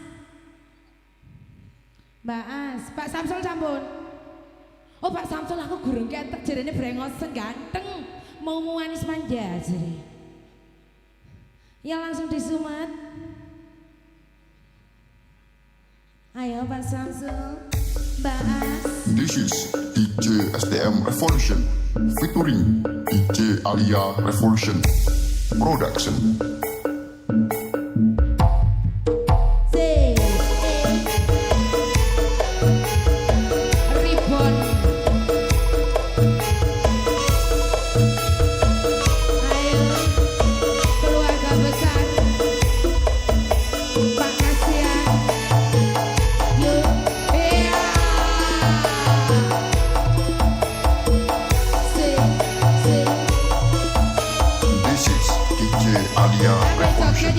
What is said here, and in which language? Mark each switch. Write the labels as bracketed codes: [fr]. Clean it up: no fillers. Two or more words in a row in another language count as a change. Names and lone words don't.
[jv] Mbak As, Pak Samsul sampun. Oh, Pak Samsul aku gurung ketek jarene brengosen ganteng. [id] Mau manis manja [jv] jare. Ya langsung disumet. Ayo Pak Samsul, Mbak As. [en] This is DJ STM Revolution featuring DJ Alia Revolution Production. Ribbon. [id] Ayo keluarga besar Pak Kasian. Yuk, iya. [en] This is DJ Alia Revolution